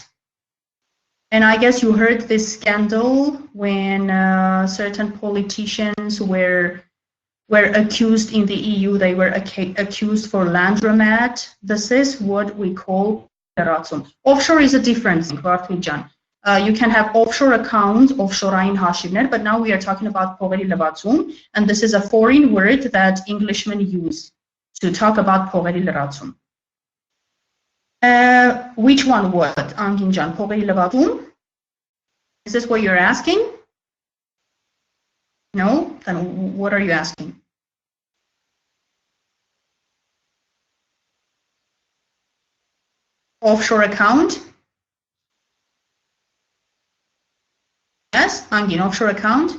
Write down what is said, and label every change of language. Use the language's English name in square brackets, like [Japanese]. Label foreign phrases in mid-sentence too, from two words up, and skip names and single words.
[English] And I guess you heard this scandal when certain politicians were were accused in the EU. They were accused for laundromat. This is what we call լրացում. Offshore is a different thing, Վարդուջան. You can have offshore accounts, [Armenian] offshore-ային հաշիվներ, [English] but now we are talking about [Armenian] փողերի լվացում, [English] and this is a foreign word that Englishmen use to talk about [Armenian] փողերի լրացում. [English] Which one word, [Armenian] Անգինջան, փողերի լվացում? [English] Is this what you're asking? No? Then what are you asking? Offshore account? Yes, Angin, offshore account?